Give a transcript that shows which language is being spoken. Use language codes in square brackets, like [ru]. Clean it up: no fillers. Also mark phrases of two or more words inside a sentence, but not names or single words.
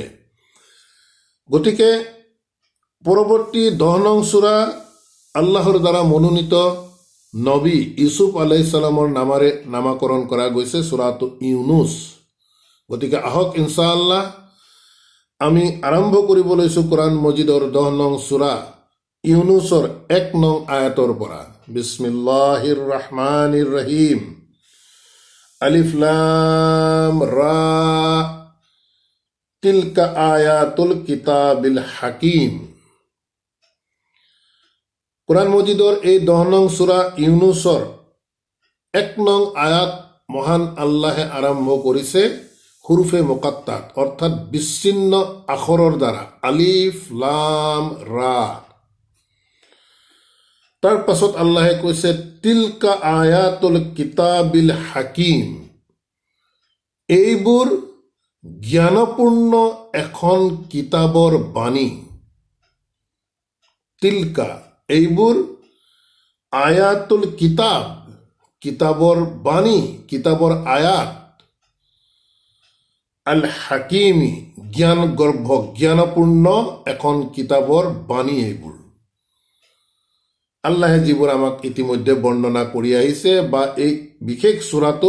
[as] গতিকে পৰৱৰ্তী 10 নং সূৰা আল্লাহৰ দ্বাৰা মনোনীত নবী ইউছুফ [ar] عليه السلام [as] নামেৰে নামাকৰণ কৰা গৈছে, সূৰাটো ইউনুছ। গতিকে আহক ইনশাআল্লাহ আমি আৰম্ভ কৰিব লৈছোঁ কোৰআন মজিদৰ 10 নং সূৰা ইউনুছৰ 1 নং আয়াতৰ পৰা। [ar] بسم الله الرحمن الرحيم. الر تلك آيات الكتاب الحكيم. [as] কোরআন মজিদৰ এই 10 নং সূৰা ইউনুছৰ 1 নং আয়াত মহান আল্লাহে আৰম্ভ কৰিছে [ar] حروف مقطعات, [as] অৰ্থাৎ বিচ্ছিন্ন আখৰৰ দ্বাৰা, [ar] الر. [as] তাৰ পাছত আল্লাহে কৈছে [ar] تلك آيات الكتاب الحكيم. [as] এইবোৰ জ্ঞানপূৰ্ণ এখন কিতাবৰ বাণী। তিলকা এইবোৰ, [ar] آيات الكتاب [as] কিতাবৰ বাণী, কিতাবৰ আয়াত, [ar] الحكيم [as] জ্ঞান গৰ্ভ জ্ঞানপূৰ্ণ এখন কিতাবৰ বাণী। এইবোৰ আল্লাহে যিবোৰ আমাক ইতিমধ্যে বৰ্ণনা কৰি আহিছে, বা এই বিশেষ সূৰাটো